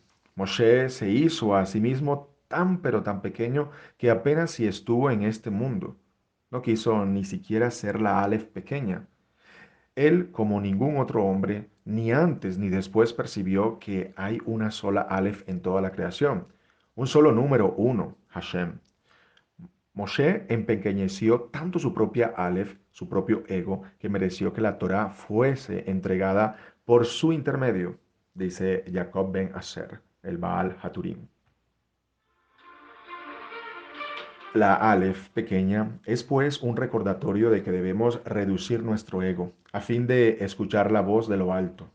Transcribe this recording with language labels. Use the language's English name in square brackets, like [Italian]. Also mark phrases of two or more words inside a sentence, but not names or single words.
[Spanish] Moshe se hizo a sí mismo tan pero tan pequeño que apenas si estuvo en este mundo. No quiso ni siquiera ser la Aleph pequeña. Él, como ningún otro hombre, ni antes ni después percibió que hay una sola Aleph en toda la creación, un solo número uno, Hashem. Moshe empequeñeció tanto su propia Aleph, su propio ego, que mereció que la Torá fuese entregada por su intermedio, dice Jacob ben Aser, el Baal Haturim. La Aleph pequeña es pues un recordatorio de que debemos reducir nuestro ego a fin de escuchar la voz de lo alto.